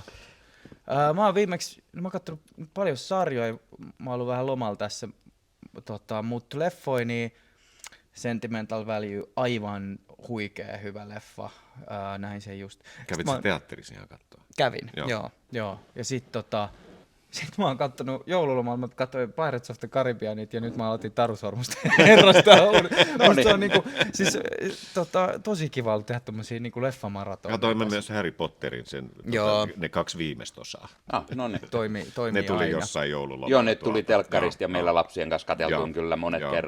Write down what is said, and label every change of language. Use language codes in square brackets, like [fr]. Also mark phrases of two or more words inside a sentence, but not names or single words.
[fi] Mä oon viimeksi, mä oon katsonut paljon sarjoja, mä oon ollut vähän lomalla tässä, mutta leffoi, niin Sentimental Value, aivan huikea hyvä leffa, näin se just. Kävit sä teatterissa ihan katsoa? Kävin, joo. Ja sitten mä oon kattonut joululomalla, mä katsoin Pirates of the Caribbeanit ja nyt mä aloitin Taru Sormusten herrasta. Musta se on niinku, siis, tosi kiva ollut tehdä tommosia niinku leffamaratoneja. Katoin mä myös Harry Potterin, ne 2 viimeistä osaa. No ne. Toimii Ne tuli aina. jossain joululomalla. Joo, ne tuli telkkarista ja meillä lapsien kanssa katseltuun kyllä monet kerrat.